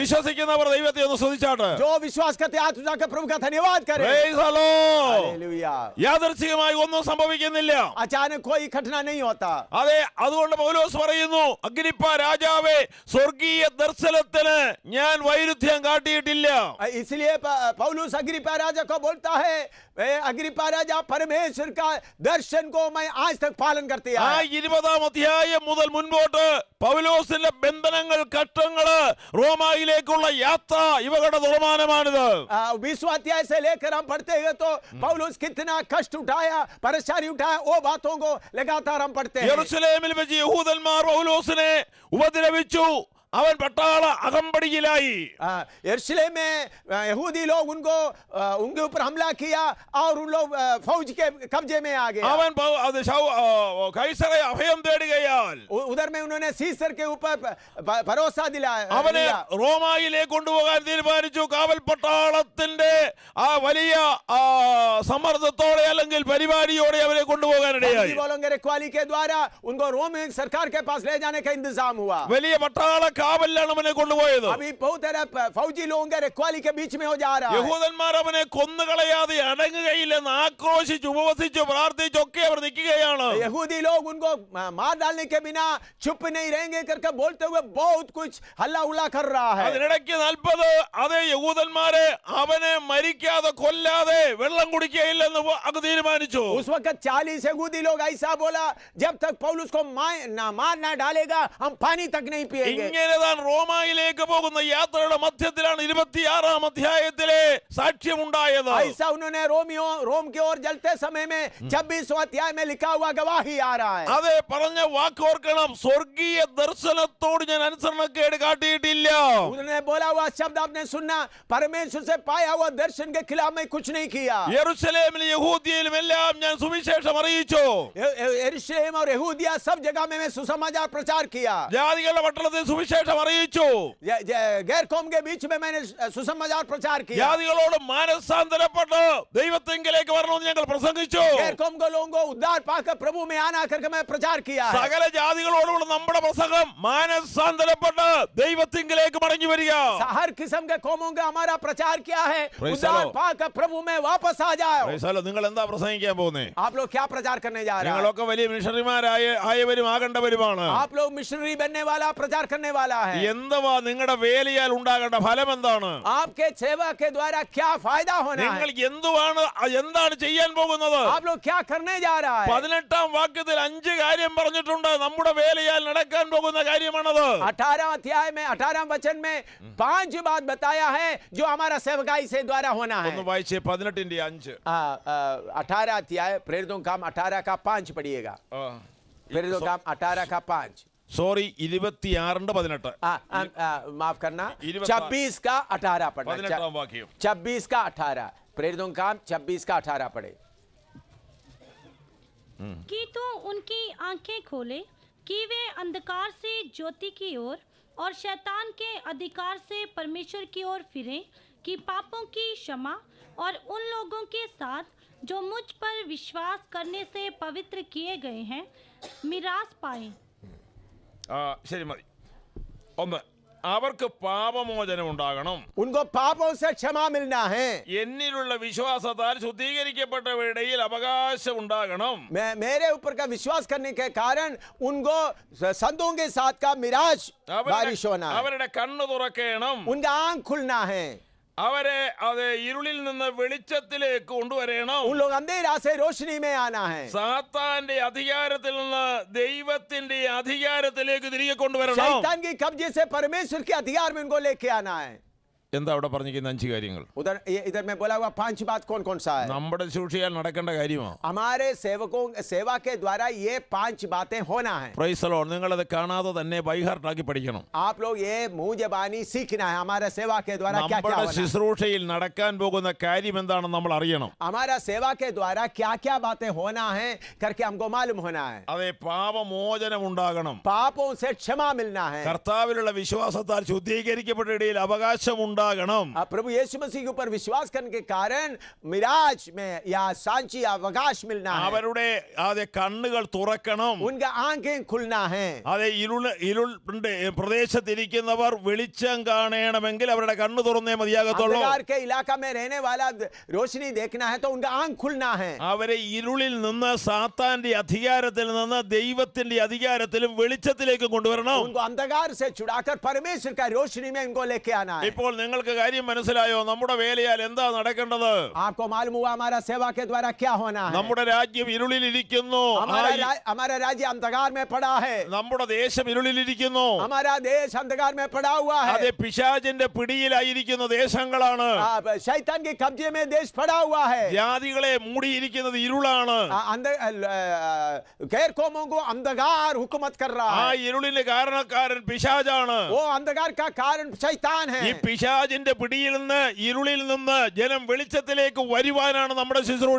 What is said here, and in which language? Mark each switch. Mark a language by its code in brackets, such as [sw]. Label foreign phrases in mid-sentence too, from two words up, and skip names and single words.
[ml] വിശ്വസിക്കുന്നവർ ദൈവത്തെ ഒന്ന് സ്തുതിച്ചാട്ടെ. [hi] जो विश्वास करते हाथ उठाकर प्रभु का धन्यवाद करें। [en] Praise the Lord. [hi] हालेलुया। [ml] യാദൃച്ഛികമായി ഒന്നും സംഭവിക്കുന്നില്ല. [hi] अचानक कोई घटना नहीं होता। [ml] അതെ, അതുകൊണ്ട് പൗലോസ് പറയുന്നു, അഗ്രിപ്പ രാജാവേ, സ്വർഗീയ ദർശനത്തിന് ഞാൻ വൈരുദ്ധ്യം കാട്ടിയിട്ടില്ല. [hi] इसलिए पौलुस अग्रिप्पा राजा को बोलता है, अग्रिप्पा राजा, परमेश्वर का दर्शन को मैं आज तक पालन करती ആ है। [ml] 20-ാം അധ്യായം മുതൽ മുൻപോട്ട് പൗലോസിന്റെ ബന്ധനങ്ങൾ, കഷ്ടങ്ങള്, റോമായിലേക്കുള്ള യാത്ര ഇവകളുടെ തീരുമാനമാണിത്. [hi] 20वां अध्याय से लेकर हम पढ़ते हैं तो पौलुस कितना कष्ट उठाया, परेशानी उठाया, वो बातों को लगातार हम पढ़ते हैं। [ml] യെരൂശലേമിൽ വെച്ച് യഹൂദന്മാർ പൗലോസിനെ ഉപദ്രവിച്ചു. അവൻ പട്ടാള അകമ്പടിയിലായി. [hi] यरूशलेम में यहूदी लोग उनके ऊपर हमला किया और उन लोग फौज के कब्जे में आ गए। [ml] അവൻ കൈസറെ അഭയം തേടുകയാൽ [hi] उधर में उन्होंने सीसर के ऊपर भरोसा दिलाया। [ml] അവനെ റോമായിലേക്ക് കൊണ്ടുപോകാൻ തീരുമാനിച്ചു. കാവൽ പട്ടാളത്തിന്റെ ആ വലിയ സമ്മർദ്ദത്തോടെ അല്ലെങ്കിൽ പരിപാടിയോടെ അവരെ കൊണ്ടുപോകാനിടയായി. [hi] रखवाली के द्वारा उनको रोम सरकार के पास ले जाने का इंतजाम हुआ। [ml] വലിയ പട്ടാള കാവലിലാണ് അവനെ കൊണ്ടുപോയത്. [hi] अभी बहुत सारे फौजी लोगों के रखवाली के बीच में हो जा रहा है। [ml] യഹൂദന്മാർ അവനെ കൊന്നുകളയാതെ അടങ്ങുകയില്ലെന്ന് ആക്രോശിച്ച് ഉപവസിച്ചു പ്രാർത്ഥിച്ചൊക്കെ അവർ നിൽക്കുകയാണ്. [hi] यहूदी लोग उनको मार डालने के बिना चुप नहीं रहेंगे करके बोलते हुए बहुत कुछ हल्ला उल्ला कर रहा है। [ml] അതിനിടയ്ക്ക് 40 അതേ യഹൂദന്മാരെ അവനെ മരിക്കാതെ കൊല്ലാതെ വെള്ളം കുടിക്കുകയില്ലെന്ന് അങ്ങ് തീരുമാനിച്ചു. [hi] उस वक्त 40 यहूदी लोग ऐसा बोला, जब तक पौलुस को मार ना डालेगा हम पानी तक नहीं पिएंगे। [ml] ഇങ്ങനെ താൻ റോമായിലേക്ക് പോകുന്ന യാത്രയുടെ മധ്യത്തിലാണ് 26-ാം അധ്യായത്തിലെ സാക്ഷ്യമുണ്ടായത്. [hi] ऐसा उन्होंने रोम की ओर जलते समय में 26वां अध्याय में लिखा हुआ गवाही आ रहा है। [ml] അതെ, പറഞ്ഞ വാക്കോർക്കണം, സ്വർഗീയ ദർശനത്തോട് ഞാൻ അനുസരണക്കേട് കാട്ടിയിട്ടില്ല. [hi] उन्होंने बोला हुआ शब्द आपने सुना, परमेश्वर से पाया हुआ दर्शन के खिलाफ मैं कुछ नहीं किया। [ml] യെരൂശലേമിലും യഹൂദിയയിലും എല്ലാം ഞാൻ സുവിശേഷം അറിയിച്ചു. [hi] यरूशलेम और यहूदिया सब जगह में मैं सुसमाचार प्रचार किया। [ml] ജാതികളുടെ പട്ടണത്തിൽ സുവിശേഷം അറിയിച്ചു. [hi] गैर कौम के बीच में मैंने सुसमाचार प्रचार किया। [ml] ജാതികളോട് മാനസാന്തരപ്പെട്ട് ദൈവത്തിങ്കലേക്ക് വരണമെന്ന് ഞങ്ങൾ പ്രസംഗിച്ചു. [hi] गैर कौम को लोगों को उद्धार पाकर प्रभु में आना करके मैं प्रचार किया है। [ml] സകല ജാതികളോടുള്ള നമ്മുടെ പ്രസംഗം മാനസാന്തരപ്പെട്ട് ദൈവത്തിങ്കലേക്ക് മടങ്ങി വരിക. [hi] हर किस्म के कौमों का हमारा प्रचार किया है, [en] Praise the [hi] उद्धार [en] Lord. [hi] पाकर प्रभु में वापस आ जाओ। [ml] നിങ്ങൾ എന്താ പ്രസംഗിക്കാൻ പോകുന്നേ? [hi] आप लोग क्या प्रचार करने जा रहे हैं? [ml] ഞങ്ങളൊക്കെ വലിയ മിഷണറിമാരായവരും ആകേണ്ടവരുമാണ്. [hi] आप लोग मिशनरी बनने वाला, प्रचार करने वाला है। [ml] എന്തുവാ നിങ്ങളുടെ വേലയാൽ ഉണ്ടാകേണ്ട ഫലം എന്താണ്? [hi] आपके सेवा के द्वारा क्या फायदा होना [ml] നിങ്ങൾ [hi] है? [ml] എന്താണ് ചെയ്യാൻ പോകുന്നത്? [hi] आप लोग क्या करने जा रहा है? [ml] 18-ാം വാക്യത്തിൽ 5 കാര്യം പറഞ്ഞിട്ടുണ്ട്. നമ്മുടെ വേലയാൽ നടക്കാൻ പോകുന്ന കാര്യമാണത്. [hi] 18 अध्याय में 18 वचन में 5 बात बताया है जो हमारा सेवकाई से द्वारा होना है। [ml] ഒന്ന് വായിച്ചേ 18-ന്റെ 5. [hi] 18 अध्याय प्रेरितों काम 18 का 5 पढ़िएगा। प्रेरितों काम 18 का 5। [ml] സോറി, 26-ന്റെ 18. [hi] माफ करना, 26 26 का 18 पढ़ना। [ml] 18-ാം വാക്യം. [hi] 26 का 18 प्रेरितों काम 26 का 18 पढ़े। कि तू उनकी आंखें खोले कि वे अंधकार से ज्योति की ओर और शैतान के अधिकार से परमेश्वर की ओर फिरें, कि पापों की क्षमा और उन लोगों के साथ जो मुझ पर विश्वास करने से पवित्र किए गए हैं मिरास पाएं। [ml] ശരി, മതി. ഒന്ന് അവർക്ക് പാപമോചനം ഉണ്ടാകണം. [hi] उनको पापों से क्षमा मिलना है. [ml] എന്നിലുള്ള വിശ്വാസത്താൽ ശുദ്ധീകരിക്കപ്പെട്ടവരുടെ ഇടയിൽ അവകാശം ഉണ്ടാകണം. [hi] मेरे ऊपर का विश्वास करने के कारण उनको संतों के साथ का मिराज बारिश होना है. [ml] അവരുടെ കണ്ണ് തുറക്കണം. [hi] उनका आंख खुलना है. [ml] അവരെ അത് ഇരുളിൽ നിന്ന് വെളിച്ചത്തിലേക്ക് കൊണ്ടുവരണം. [hi] उन लोग अंधेरा से रोशनी में आना है. [ml] സാത്താന്റെ അധികാരത്തിൽ നിന്ന് ദൈവത്തിന്റെ അധികാരത്തിലേക്ക് തിരികെ കൊണ്ടുവരണം. [hi] शैतान की कब्जे से परमेश्वर के अधिकार में उनको लेके आना है. [ml] എന്താ അവിടെ പറഞ്ഞിരിക്കുന്ന 5 കാര്യങ്ങൾ? [hi] इधर में बोला हुआ 5 बात कौन कौन सा है? [ml] നമ്മുടെ ശുശ്രൂഷയാൽ നടക്കേണ്ട കാര്യമോ? [hi] हमारे सेवकों सेवा के द्वारा ये 5 बातें होना है. [en] Praise the Lord. [ml] നിങ്ങൾ അത് കാണാതെ തന്നെ [en] by heart [ml] ആക്കി പഠിക്കണം. [hi] आप लोग ये मुंह जबानी सीखना है. हमारे सेवा के द्वारा क्या क्या [ml] നമ്മുടെ [hi] होना है. [ml] ശുശ്രൂഷയിൽ നടക്കാൻ പോകുന്ന കാര്യം എന്താണെന്ന് നമ്മൾ അറിയണം. [hi] हमारा सेवा के द्वारा क्या क्या बातें होना है करके हमको मालूम होना है. [ml] അതെ, പാപമോചനം ഉണ്ടാകണം. [hi] पापों से क्षमा मिलना है. [ml] കർത്താവിലുള്ള വിശ്വാസത്താൽ ശുദ്ധീകരിക്കപ്പെട്ട ഇടയിൽ അവകാശം ഉണ്ടാകണം. [hi] प्रभु यीशु मसीह के ऊपर विश्वास करने के कारण मिराज में या सांची अवकाश मिलना है. [ml] അവരുടെ അതെ കണ്ണുകൾ തുറക്കണം. [hi] उनका आंखें खुलना है. [ml] അതെ, ഇരുൾ പ്രദേശത്തിരിക്കുന്നവർ വെളിച്ചം കാണണമെങ്കിൽ അവരുടെ കണ്ണ് തുറന്നേ മതിയാകത്തുള്ളൂ. [hi] अंधकार के इलाका में रहने वाला रोशनी देखना है तो उनका आंख खुलना है. [ml] അവരെ ഇരുളിൽ നിന്ന് സാത്താന്റെ അധികാരത്തിൽ നിന്ന് ദൈവത്തിന്റെ അധികാരത്തിലും വെളിച്ചത്തിലേക്ക് കൊണ്ടുവരണം. [hi] उनको अंधकार से छुड़ाकर परमेश्वर का रोशनी में उनको लेके आना है. [ml] ഇപ്പോൾ നിങ്ങൾക്ക് കാര്യം മനസ്സിലായോ? നമ്മുടെ വേലയാൽ എന്താ നടക്കേണ്ടത്? [hi] आपको मालूम हुआ हमारा सेवा के द्वारा क्या होना है. [ml] നമ്മുടെ രാജ്യം ഇരുളിലിരിക്കുന്നു. [hi] हमारा राज्य अंधकार में पड़ा है. [ml] നമ്മുടെ ദേശം ഇരുളിലിരിക്കുന്നു. [hi] हमारा देश अंधकार में पड़ा हुआ है. [ml] അതെ, പിശാചിന്റെ പിടിയിലായിരിക്കുന്ന ദേശങ്ങളാണ്. [hi] शैतान के कब्जे में देश पड़ा हुआ है. [ml] ജാതികളെ മൂടിയിരിക്കുന്നത് ഇരുളാണ്. [hi] गैर कौमों को अंधकार हुकूमत कर रहा ആ है. [ml] ഇരുളിന് കാരണക്കാരൻ പിശാചാണ്. [hi] वो अंधकार का कारण शैतान है. [ml] ഈ പിശാചിന്റെ പിടിയിൽ നിന്ന് ഇരുളിൽ നിന്ന് ജനം വെളിച്ചത്തിലേക്ക് വരുവാനാണ് നമ്മുടെ ശുശ്രൂഷ.